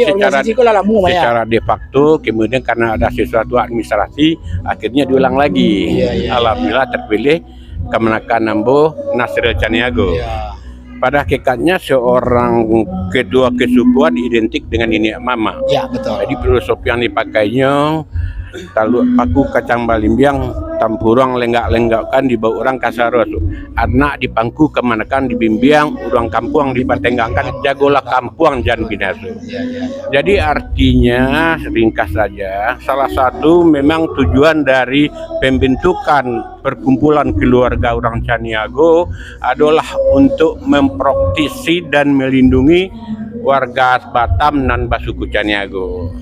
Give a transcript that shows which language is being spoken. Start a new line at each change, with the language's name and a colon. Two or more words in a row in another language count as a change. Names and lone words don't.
Indonesian: secara de facto kemudian karena ada sesuatu administrasi akhirnya diulang lagi. Alhamdulillah terpilih Kemenakan Nambo Nasril Caniago. Pada hakikatnya seorang ketua kesukuan identik dengan ini mama. Ya, betul. Jadi filosofi yang dipakainya kalau
Minangkabau: paku kacang balimbiang tampurang lenggak-lenggakkan di bawah orang kasaros. Anak dipangku kemanakan dibimbiang, orang kampung dipatenggangkan, jagolah kampung jangan binasa.
Indonesian: Jadi artinya ringkas saja, salah satu memang tujuan dari pembentukan perkumpulan keluarga orang Caniago adalah untuk memproteksi dan melindungi warga Batam dan Basuku Caniago.